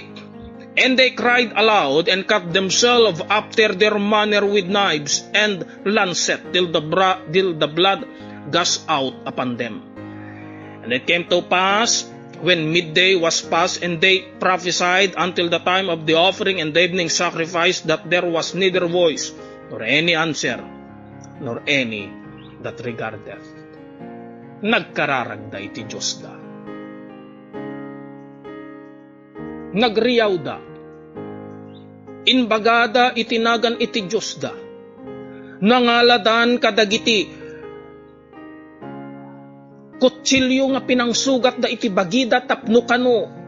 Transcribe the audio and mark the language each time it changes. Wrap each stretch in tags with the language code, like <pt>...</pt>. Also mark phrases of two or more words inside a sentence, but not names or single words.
<en>And they cried aloud, and cut themselves after their manner with knives and lancet, till the blood gushed out upon them. And it came to pass, when midday was past, and they prophesied until the time of the offering and the evening sacrifice, that there was neither voice, nor any answer, nor any that regardeth.</en> <ilo>Nagkararagda iti Diyos da. Nagriyaw da. Inbagada itinagan iti Diyos da. Nangaladan kadagiti kutsilyo nga pinangsugat da iti bagida tapno kano.</ilo>